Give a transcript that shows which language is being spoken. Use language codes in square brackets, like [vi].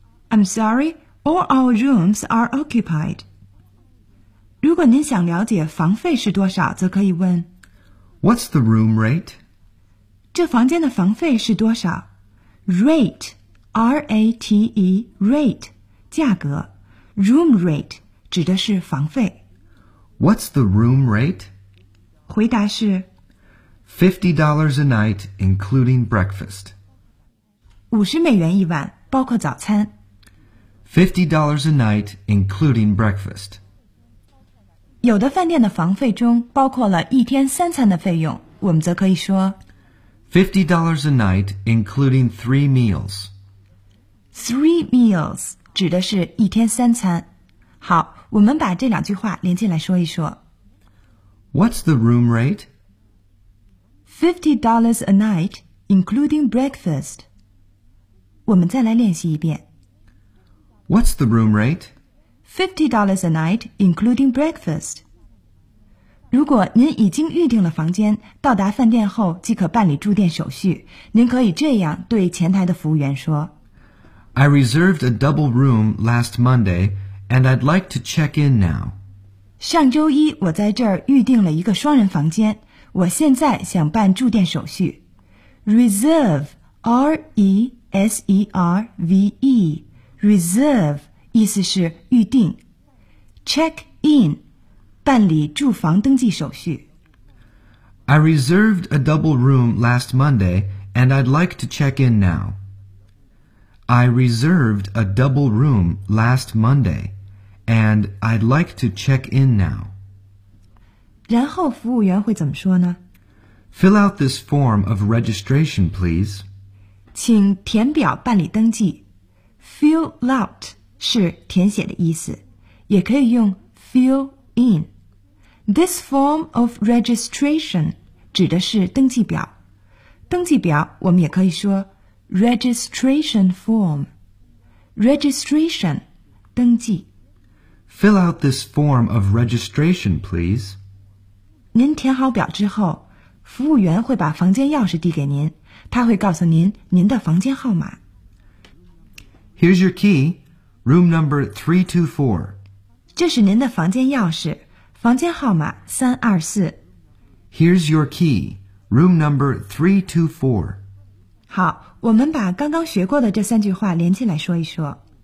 [en] I'm sorry, all our rooms are occupied. [zh] 如果您想了解房费是多少，则可以问 [en] What's the room rate? [zh] 这房间的房费是多少 ? [en] Rate, R-A-T-E, rate, [zh] 价格。 [en] Room rate, [zh] 指的是房费。 [en] What's the room rate? [zh] 回答是 [en] $50 a night, including breakfast. [zh] 50美元一晚，包括早餐。 [en] $50 a night, including breakfast. [zh] 有的饭店的房费中包括了一天三餐的费用，我们则可以说 [en] $50 a night, including three meals. Three meals, [zh] 指的是一天三餐。好，我们把这两句话连进来说一说。 [en] What's the room rate? $50 a night, including breakfast. [zh] 我们再来练习一遍。 [en] What's the room rate? $50 a night, including breakfast. [zh] 如果您已经预定了房间，到达饭店后即可办理住店手续，您可以这样对前台的服务员说。 [en] I reserved a double room last Monday, and I'd like to check in now. [zh] 上周一我在这儿预定了一个双人房间。我现在想办住店手续。 [en] Reserve, R-E-S-E-R-V-E, reserve, [zh] 意思是预定。 [en] Check in, [zh] 办理住房登记手续。 [en] I reserved a double room last Monday, and I'd like to check in now. I reserved a double room last Monday, and I'd like to check in now. [zh] 然后服务员会怎么说呢 [en] ?Fill out this form of registration, please. [zh] 请填表办理登记。 [en] Fill out [zh] 是填写的意思。也可以用 [en] fill in。 This form of registration [zh] 指的是登记表。登记表我们也可以说 [en] registration form。 [zh] Registration, 登记。 [en] Fill out this form of registration, please. [zh] 您填好表之后，服务员会把房间钥匙递给您，他会告诉您您的房间号码。 [en] Here's your key, room number 324. [zh] 这是您的房间钥匙，房间号码324。 [en] Here's your key, room number 324. [zh] 好，我们把刚刚学过的这三句话连起来说一说。